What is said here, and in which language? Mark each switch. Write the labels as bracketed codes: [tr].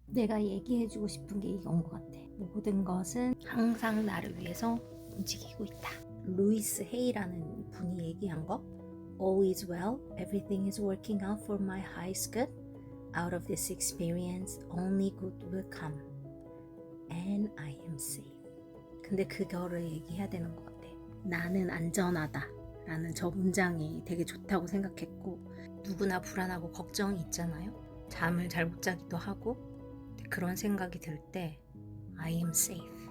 [ko] 내가 얘기해주고 싶은 게 이건 것 같아. 모든 것은 항상 나를 위해서 움직이고 있다. 루이스 헤이라는 분이 얘기한 거. [en] All is well, everything is working out for my highest good. Out of this experience, only good will come. And I am safe. [ko] 근데 그거를 얘기해야 되는 것 같아. 나는 안전하다 라는 저 문장이 되게 좋다고 생각했고, 누구나 불안하고 걱정이 있잖아요. 잠을 잘 못 자기도 하고, 그런 생각이 들 때 [en] I am safe.